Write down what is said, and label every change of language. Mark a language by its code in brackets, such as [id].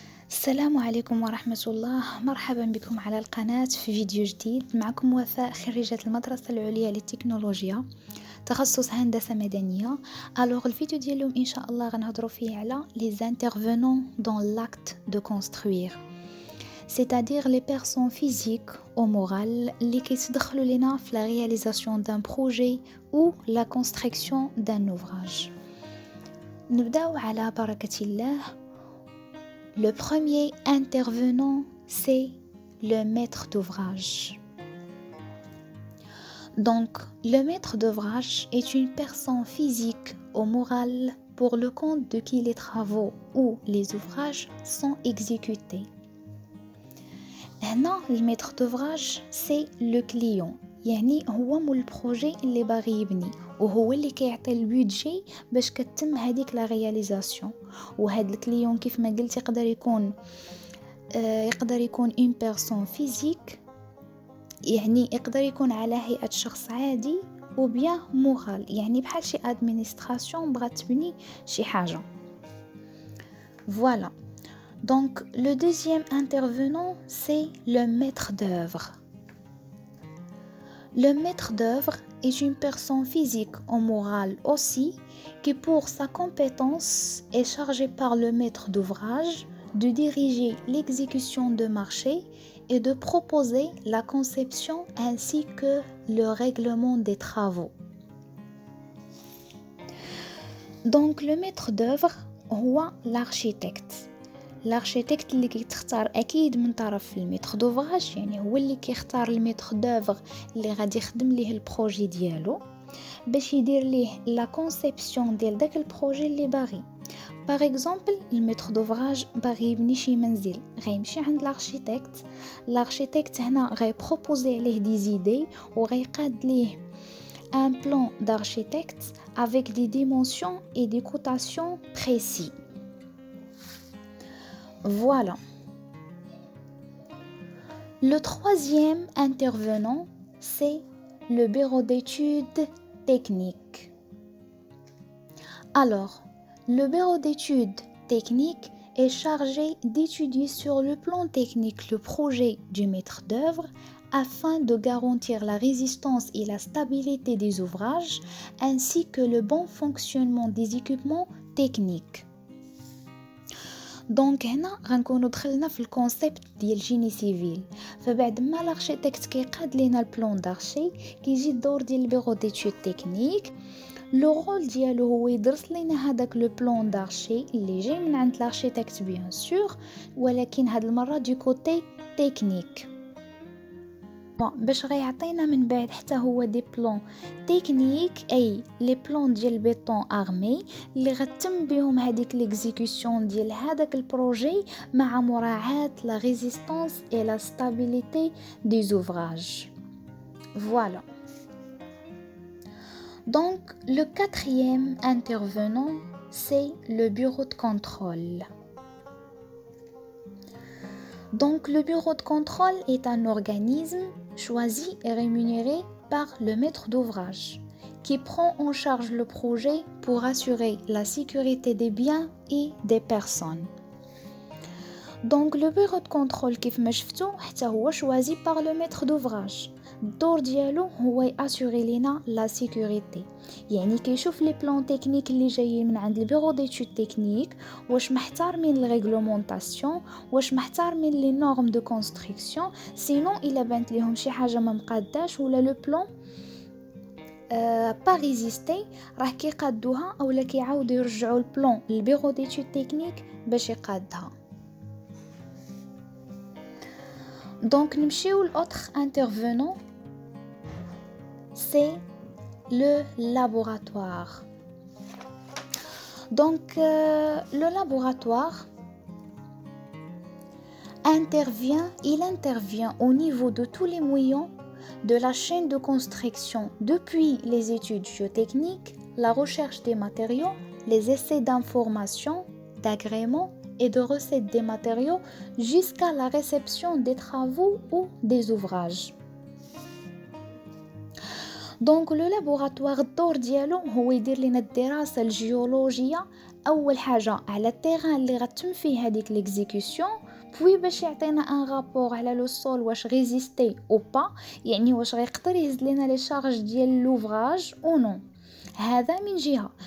[ar] السلام عليكم ورحمة الله. مرحبا بكم على القناة في فيديو جديد. معكم وفاء، خريجة المدرسة العليا للتكنولوجيا، تخصص هندسة مدنية. الفيديو ديال اليوم إن شاء الله غنهضروا فيه على [fr] les intervenants dans l'acte de construire، c'est-à-dire les personnes physiques ou morales [ar] اللي كيتدخلوا لنا في [fr] la réalisation d'un projet ou la construction d'un ouvrage. [ar] نبداو على بركة الله. [fr] Le premier intervenant, c'est le maître d'ouvrage. Donc, le maître d'ouvrage est une personne physique ou morale pour le compte de qui les travaux ou les ouvrages sont exécutés. [ar] هنا [fr] le maître d'ouvrage, c'est le client. [ar] يعني هو مول البروجي اللي باغي يبني، وهو اللي كيعطي البودجي باش كتم هذيك لا رياليزاسيون. وهذا الكليون كيف ما قلت يقدر يكون اون بيرسون فيزيك، يعني يقدر يكون على هيئة شخص عادي، وبيان مورال يعني بحال شي ادمينستراسيون بغات تبني شي حاجه. [fr] Voilà. Donc le deuxième intervenant, c'est le maître d'œuvre. Le maître d'œuvre est une personne physique ou morale aussi qui, pour sa compétence, est chargée par le maître d'ouvrage de diriger l'exécution de marché et de proposer la conception ainsi que le règlement des travaux. Donc le maître d'œuvre [ar] هو [fr] l'architecte. [ar] الارشيتكت اللي كيتختار اكيد من طرف الميتر دوفراج، يعني هو اللي كيختار الميتر دوفر اللي غادي يخدم ليه البروجي ديالو باش يدير ليه لا كونسيبسيون ديال داك البروجي اللي باغي. باغ اكزومبل الميتر دوفراج باغي يبني شي منزل، غيمشي عند الارشيتكت هنا غيبروبوزي عليه دي زيدي وغيقاد ليه [fr] un plan d'architecte avec des dimensions et des cotations précis. Voilà. Le troisième intervenant, c'est le bureau d'études techniques. Alors, le bureau d'études techniques est chargé d'étudier sur le plan technique le projet du maître d'œuvre afin de garantir la résistance et la stabilité des ouvrages ainsi que le bon fonctionnement des équipements techniques. [ar] دونك هنا غنكونوا دخلنا في الكونسيبت ديال جيني سيفيل. فبعد ما الارشيتكت كيقاد لينا البلان دارشي، كيجي الدور ديال البيرو ديتود تكنيك. لو رول ديالو هو يدرس لينا هذاك لو بلان دارشي اللي جاي من عند الارشيتكت بيان سور، ولكن هاد المره دو كوتي تكنيك باش غيعطينا من بعد حتى هو دي بلان تكنيك، اي لي بلان ديال البيطون ارمي اللي غتم بهم هذيك ليكزيكسيون ديال هذاك البروجي مع مراعاه لا ريزيستانس اي لا ستابيليتي دي زوفراج. [fr] Voilà. Donc le quatrième intervenant, c'est le bureau de contrôle. Donc le bureau de contrôle est un organisme choisi et rémunéré par le maître d'ouvrage qui prend en charge le projet pour assurer la sécurité des biens et des personnes. Donc le bureau de contrôle [ar] كيف ما شفتوا حتى هو [fr] choisi par le maître d'ouvrage. [ar] الدور ديالو هو ياسوري لينا لا سيكوريتي، يعني كيشوف لي بلان تكنيك اللي جايين من عند البيرو ديتود تكنيك واش محترمين الريغلومونطاسيون، واش محترمين لي نورم دو كونستركسيون، سينو الا بانت ليهم شي حاجه ما مقاداش ولا لو بلان با ريزيستي راه كيقادوها اولا كيعاودوا يرجعوا البلان للبيرو ديتود تكنيك باش يقادها. [fr] Donc [ar] نمشيو [fr] l'autre intervenant, c'est le laboratoire. Donc le laboratoire intervient au niveau de tous les maillons de la chaîne de construction, depuis les études géotechniques, la recherche des matériaux, les essais d'information, d'agrément et de recette des matériaux jusqu'à la réception des travaux ou des ouvrages. Donc le laboratoire [ar] الدور ديالو هو يدير لنا الدراسة الجيولوجية اول حاجه على التيران اللي غتم فيه هذيك ليكزيكسيون، بوي باش يعطينا ان رابور على لو سول واش ريزيستي او با، يعني واش غيقدر يهز لينا لي شارج ديال لوفراج او نو. هذا من جهه.